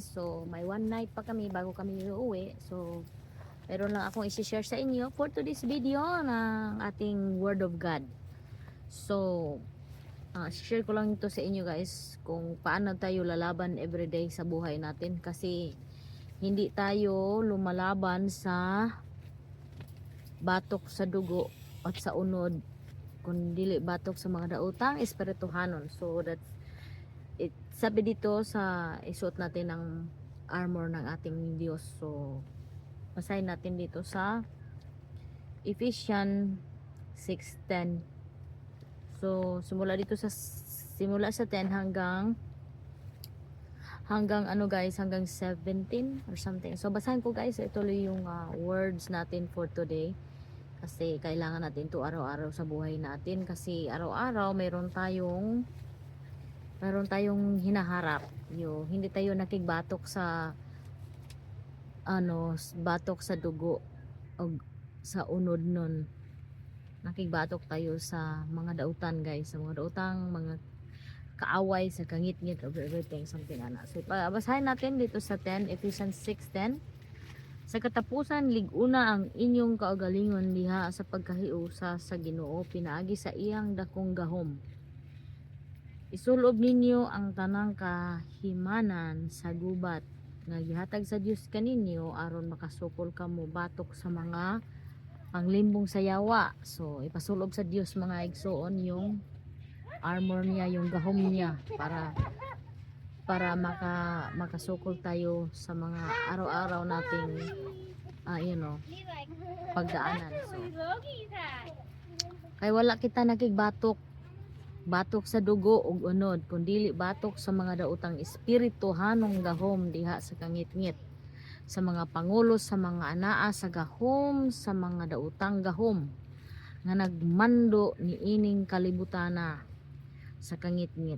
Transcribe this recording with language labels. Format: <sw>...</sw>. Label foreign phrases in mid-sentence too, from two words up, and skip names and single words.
<tl>So may one night pa kami bago kami uuwi. So meron lang akong i-share sa inyo</tl> <en>for today's video</en> <tl>ng ating</tl> <en>Word of God.</en> <tl>So share ko lang ito sa inyo guys kung paano tayo lalaban everyday sa buhay natin, kasi hindi tayo lumalaban sa</tl> <ceb>batok sa dugo at sa unod, kundi batok sa mga daotang espirituhanon.</ceb> <en>So that's it,</en> <tl>sabi dito sa isuot natin ng armor ng ating Diyos. So basahin natin dito sa Ephesians 6:10. So simula sa 10 hanggang ano guys, hanggang 17 or something. So basahin ko guys, ito yung words natin</tl> <en>for today,</en> <tl>kasi kailangan natin to araw-araw sa buhay natin, kasi araw-araw meron tayong hinaharap. Hindi tayo nakigbatok sa batok sa dugo o sa unod nun. Nakigbatok tayo sa mga dautan guys, sa mga dautang, mga kaaway, sa kangit-ngit</tl> <en>of everything,</en> <tl>something ana. So basahin natin dito sa 10, Ephesians 6:10.</tl> <ceb>Sa katapusan liguna ang inyong kaugalingon diha sa pagkahiusa sa Ginoo pinaagi sa iyang dakong gahom. Isulob ninyo ang tanang kahimanan sa gubat nga gihatag sa Dios kaninyo aron makasukol kamo batok sa mga panglimbong sa yawa.</ceb> <tl>So</tl> <ceb>ipasulob sa Dios mga igsoon</ceb> <tl>yung armor niya, yung gahom niya, para makasukol tayo sa mga araw-araw nating pagdaanan.</tl> <ceb>So kay wala kita nakigbatok sa dugo ug unod, kundi batok sa mga daotang espirituhanong gahom diha sa kangit-ngit, sa mga pangulos, sa mga anaa sa gahom, sa mga daotang gahom nga nagmando ni ining kalibutana sa kangit-ngit.</ceb>